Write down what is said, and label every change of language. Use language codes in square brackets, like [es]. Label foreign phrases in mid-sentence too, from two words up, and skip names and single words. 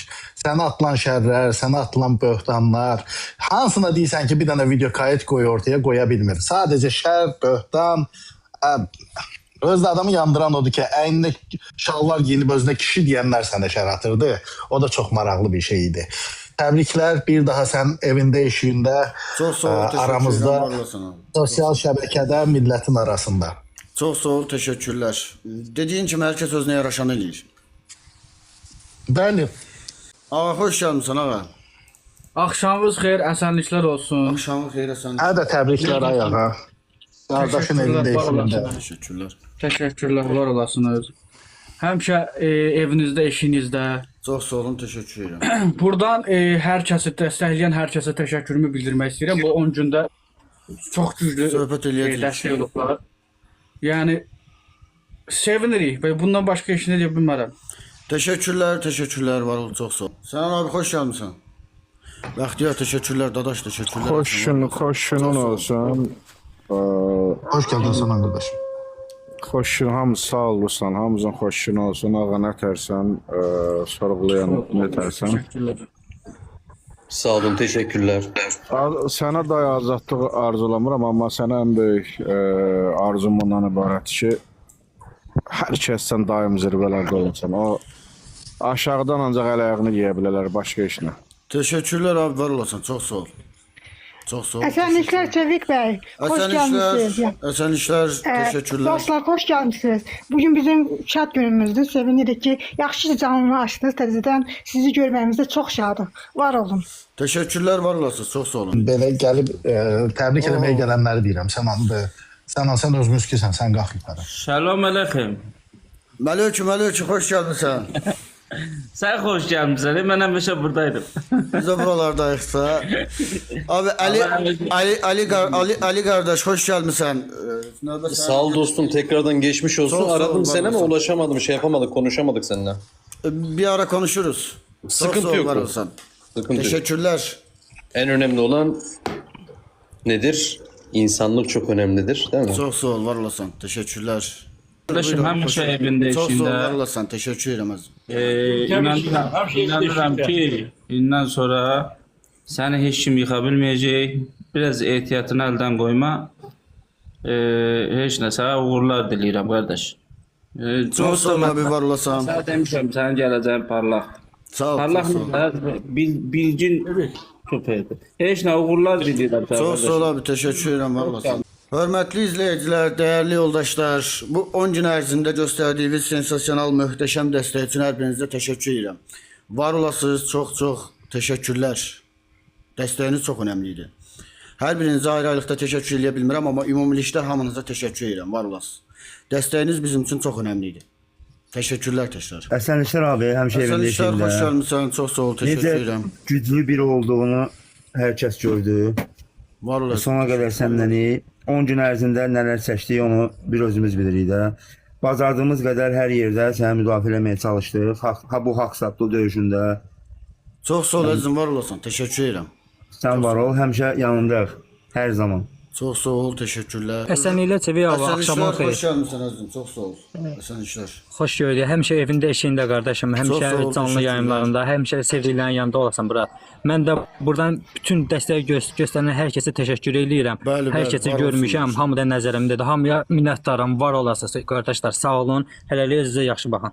[az] Sənə atılan şərlər, sənə atılan böhtanlar, hansına deyirsən ki, bir dənə video kayıt qoy ortaya qoya bilmir. Sadəcə şər, böhtan, özdə adamı yandıran odur ki, əynində şalvar giyinib özünə kişi deyənlər sənə şər atırdı. O da çox maraqlı bir şey idi. Təbriklər, bir daha sən evində, işində, [tr] Çok sağ ol, teşekkür [az] aramızda, [tr] ederim, var olasın abi. [az] sosial şəbəkədə, millətin arasında. [tr] Çok sağ ol, teşekkürler. Dediğin gibi herkes özüne yaraşan eləyir. [az] Bəli. [tr] Ağa hoş gelmişsin ağa. [az] Axşamınız xeyir, əsənliklər olsun. [tr] Akşamın xeyir sen. [az] Hə də təbriklər ayağa. Qardaşın evində, işində. [tr] Teşekkürler. [az] Təşəkkürlər, var olasınız. Həmişə evinizdə, işinizdə. [tr] Çok sağ olun, teşekkür ederim. [az] Buradan hər kəsi dəstəkləyən hər kəsə təşəkkürümü bildirmək istəyirəm. Bu 10 gündə çox güclü Söhbət eləyəcəyik. dəstək olublar. Yəni sevinirik və bundan başqa heç nə deyə bilmərəm. [tr] Teşekkürler, teşekkürler, var ol, çok sağ ol. Sen abi hoş gelmişsin. Bahtiyar teşekkürler, dadaş teşekkürler. [az] xoşunun olsun. Xoş gəldin Saman qardaşım. Xoşun, hamı sağ olursan, hamımızın xoşun olsun. Ağa nə tərsən, sorğulayan nə tərsən. Təşəkkürlər. [tr] Sağ olun, teşekkürler. [az] Sənə də azadlıq arzulamıram, amma sənə ən böyük arzum ondan ibarət ki, hər kəsdən daim zirvələrdə olursan. O aşağıdan ancaq əl ayağını yeyə bilərlər, başqa heç nə. [tr] Teşekkürler abi, var olasın, çok sağ ol. Çok sağ ol. Esenlikler Çevik Bey. Hoş gelmişsiniz. Esenlikler, teşekkürler. Dostlar hoş gelmişsiniz. Bugün bizim şad günümüzdür. [az] Sevinirik ki, yaxşı canını açdınız. Təzədən sizi görməyimizdə çox şadıq. Var olun. [tr] Teşekkürler, var olasınız, çok sağ olun. [az] Belə gəlib təbrik eləməyə gələnləri deyirəm. Sən özümüz kisən, sən qalx yuxarı. Salam aleyküm. [tr] Meleküm, hoş gelmişsin. Sen hoş gelmişsin. Ben həmişə buradaydım. [az] Biz de buralardayıqsa. [tr] Abi Ali kardeş, hoş gelmişsin. Sağ ol dostum, tekrardan geçmiş olsun. Çok sağ ol, Aradım var seni ama olasın. ulaşamadım, şey yapamadık, konuşamadık seninle. Bir ara konuşuruz. Çok Sıkıntı sağ ol, yok. var olasın. Sıkıntı yok. Teşekkürler. En önemli olan nedir? İnsanlık çok önemlidir, değil mi? Çok sağ ol, var olasın. Teşekkürler. [az] Kardeşim həmişə evində, [tr] Çok sağ ol, var [az] işində. [tr] olasın. Teşekkür ederim. [az] İnanıram ki, indən sonra səni heç kim yıxa bilməyəcək. Biraz ehtiyatını əldən qoyma. Heç nə, sənə uğurlar diləyirəm, qardaş. [tr] Çok sağ ol abi, var olasın. [az] Sənə demişəm, sənin gələcəyin parlaq. [tr] Sağ ol, [az] Parlaq [tr] çok sağ ol. [az] bilgin köpəkdir. Heç nə, uğurlar diləyirəm sənə. [tr] Çok sağ ol abi, teşekkür ederim, var olasın. [az] Hörmətli izləyicilər, [tr] değerli yoldaşlar, [az] bu 10 gün ərzində göstərdiyiniz sensasyonal, möhtəşəm dəstək üçün hər birinizə təşəkkür edirəm. Var olasınız. [tr] Çok teşekkürler. Desteğiniz çok önemliydi. [az] Her birinizə ayrı-ayrılıqda teşekkür edə bilmirəm, amma ümumilikdə hamınıza teşekkür edirəm. [tr] Var olasınız. Desteğiniz bizim için çok önemliydi. Teşekkürler tekrar. Esenlikler abi, hemşe Sen evinde işler, hoş gelmişsin. Çok sağ ol. Teşekkür [az] Necə [tr] ederim. güclü biri olduğunu herkes gördü. Var olasın. [az] Sona qədər səmləni 10 gün ərzində nələr çəkdik onu bir özümüz bilirik də. Bacardığımız qədər hər yerdə səni müdafiə etməyə çalışdıq. Bu haqq-hesablı döyüşündə [tr] Çok sağ ol əzizim, var olasın. Teşekkür ederim. [az] sən var ol, həmişə yanındayıq hər zaman. [tr] Çok sağ ol, teşekkürler. Esenlikler Çevik abi, Esen akşamın işler, hoş [az] xeyir. [tr] gelmişsin əzizim. Çok sağ ol. Esen işler. [az] Xoş gördük. Həmişə evində eşiyində qardaşım, Çox sağ ol, həmişə canlı təşəkkürlər. yayımlarında, həmişə sevdiklərin yanında olasan bura. Mən də buradan bütün dəstək göstərən hər kəsə təşəkkür edirəm. Bəli, Hər bəli, kəsi var görmüşəm, olsunlar. hamı da nəzərimdədir. Hamıya minnətdaram, var olasınız qardaşlar. Sağ olun. Hələlik özünüzə yaxşı baxın.